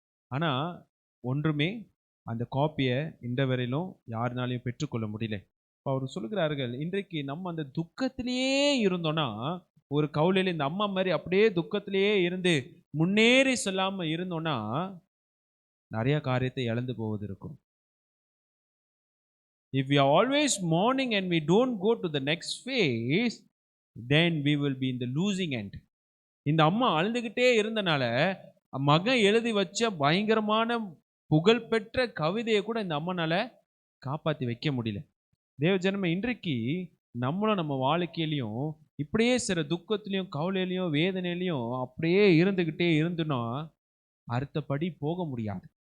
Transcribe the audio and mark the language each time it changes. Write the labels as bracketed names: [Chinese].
[Tamil] ஆனா ஒன்றுமே அந்த காப்பியை இந்த வரையிலும் யாருனாலையும் பெற்றுக்கொள்ள முடியல. இப்போ அவர் சொல்லுகிறார்கள், இன்றைக்கு நம்ம அந்த துக்கத்திலேயே இருந்தோம்னா, ஒரு கவுலையில் இந்த அம்மா மாதிரி அப்படியே துக்கத்திலேயே இருந்து முன்னேறி சொல்லாம இருந்தோம்னா நிறைய காரியத்தை இழந்து போவது இருக்கும். [English] If we are always mourning and we don't go to the next phase, then we will be in the losing end. [Tamil] இந்த அம்மா அழுதுகிட்டே இருந்தனால மகன் எழுதி வச்ச பயங்கரமான புகழ்பெற்ற கவிதையை கூட இந்த அம்மனால காப்பாற்றி வைக்க முடியல. தேவஜனமே, இன்றைக்கு நம்மளும் நம்ம வாழ்க்கையிலையும் இப்படியே சில துக்கத்திலையும் கவலையிலையும் வேதனையிலையும் அப்படியே இருந்துகிட்டே இருந்தோம்னா அடுத்தபடி போக முடியாது.